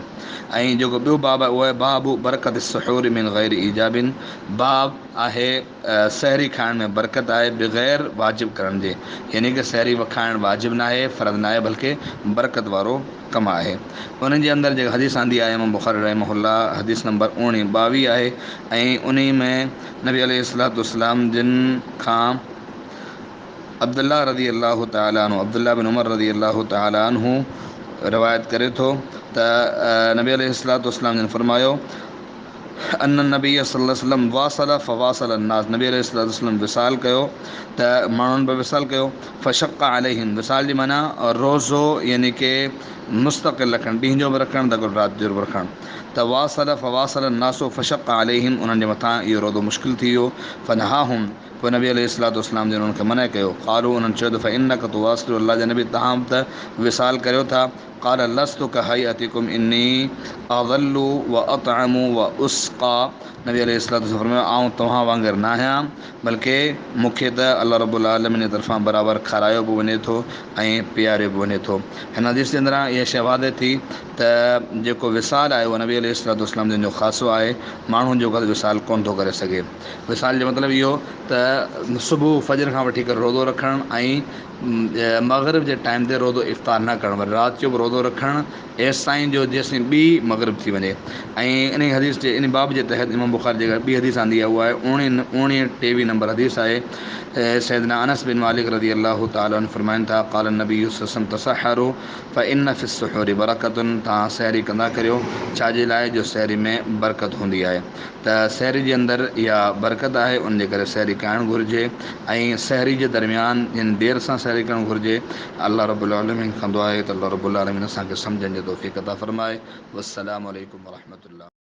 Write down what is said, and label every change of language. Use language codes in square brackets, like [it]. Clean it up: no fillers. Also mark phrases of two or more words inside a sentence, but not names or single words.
[sd] ऐं जेको ॿियो बाब आहे उहो आहे [ar] باب بركة السحور من غير إيجاب, [sd] बाब आहे सहरी खाइण में बरकत आहे बग़ैर वाजिबु करण जे, यानी कि सहरी खाइणु वाजिबु न आहे, फ़र्ज़ु न आहे, बल्कि बरकत वारो कमु आहे। उन जे अंदरि जेका हदीस आंदी आहे इमाम बुखारी रहमहुल्लाह हदीस नंबर 22 आहे ऐं उन में नबी [ar] عليه الصلاة والسلام [sd] जिन खां अब्दुल्लाह [ar] رضي الله تعالى عنه, [sd] अब्दुल्लाह बिन उमर [ar] رضي الله تعالى عنه [sd] रिवायत करे थो त नबी [ar] عليه الصلاة والسلام [sd] जिन फरमायो [ar] أن النبي صلى الله عليه وسلم واصل فواصل الناس, [sd] नबी [ar] عليه الصلاة والسلام [sd] विसाल कयो त माण्हुनि बि विसाल कयो। [ar] فشق عليهم, [sd] विसाल जी माना रोज़ो यानी कि मुस्तक़िल रखणु, ॾींहं जो बि रखणु त राति जो बि रखणु। त [ar] واصل فواصل الناس فشق عليهم, [sd] उन्हनि जे मथां इहो रोज़ो मुश्किल थी वियो। फनहाहुम, पोइ नबी [ar] عليه الصلاة والسلام [sd] जिन उन्हनि खे मना कयो। क़ालू, उन्हनि चयो त [ar] فإنك تواصل, [sd] अल्लाह जा नबी तव्हां त विसाल करियो था, [ar] قال لست كهيئتكم إني أظل وأطعم وأسقى. [sd] नबी [ar] عليه الصلاة والسلام [sd] फरमायो आऊं तव्हां वांगुरु न आहियां, बल्कि मूंखे त [ar] الله رب العالمين [sd] जी तरफ़ां बराबरि खारायो बि वञे थो ऐं पीआरियो बि वञे थो। हिन हदीस जे अंदरां इहा शइ वादे थी त जेको विसाल आहे उहो नबी [ar] عليه الصلاة والسلام [sd] जो ख़ासो आहे, माण्हुनि जो गॾु विसाल कोन थो करे सघे। विसाल जो मतिलबु इहो त सुबुह फजर खां वठी करे रोज़ो रखणु ऐं मग़रिब जे टाइम ते रोज़ो इफ़्तार न करणु, वरी राति जो बि रोज़ो रखणु एसि ताईं जो जेसिताईं ॿी मग़रिब थी वञे। ऐं इन हदीस जे इन बाब जे तहत इमाम बुख़ारी जेका ॿी हदीस आंदी आहे उहा आहे 29 नंबर हदीस आहे। सैयदना अनस बिन मालिक [ar] رضي الله تعالى عنه [sd] फरमाइनि था [ar] قال نبي صلى الله عليه وسلم تسحروا فإن في السحور بركة, [sd] तव्हां सहरी कंदा करियो छाजे लाइ जो सहरी में बरकत हूंदी आहे। त सहरी जे अंदरि इहा बरकत आहे, उन जे करे सहरी करणु घुरिजे। ऐं सहरी जे दरमियान जिन देरि सां सहरी करणु घुरिजे [ar] الله رب العالمين [sd] कंदो आहे त [ar] الله رب العالمين [sd] असांखे सम्झण जो तौफ़ीक़ अता फ़रमाए। [ar] والسلام عليكم ورحمة الله.